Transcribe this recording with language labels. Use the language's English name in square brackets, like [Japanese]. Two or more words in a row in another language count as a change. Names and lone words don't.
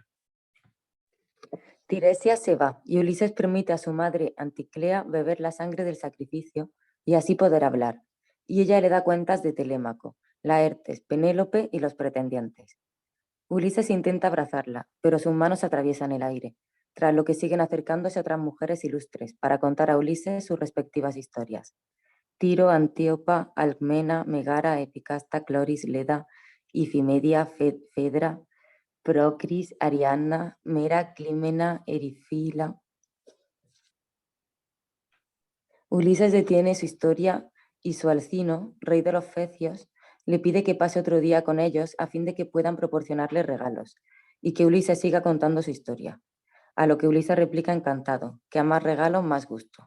[Spanish] Tiresias se va y Ulises permite a su madre Anticlea beber la sangre del sacrificio y así poder hablar. Y ella le da cuentas de Telémaco, Laertes, Penélope y los pretendientes. Ulises intenta abrazarla, pero sus manos atraviesan el aire, tras lo que siguen acercándose otras mujeres ilustres para contar a Ulises sus respectivas historias. Tiro, Antíopa, Alcmena, Megara, Epicasta, Cloris, Leda, Ifimedia, Fedra, Procris, Ariadna, Mera, Clímena, Erifila. Ulises detiene su historia y su Alcino, rey de los Fecios, le pide que pase otro día con ellos a fin de que puedan proporcionarle regalos y que Ulises siga contando su historia. A lo que Ulises replica encantado, que a más regalos, más gusto.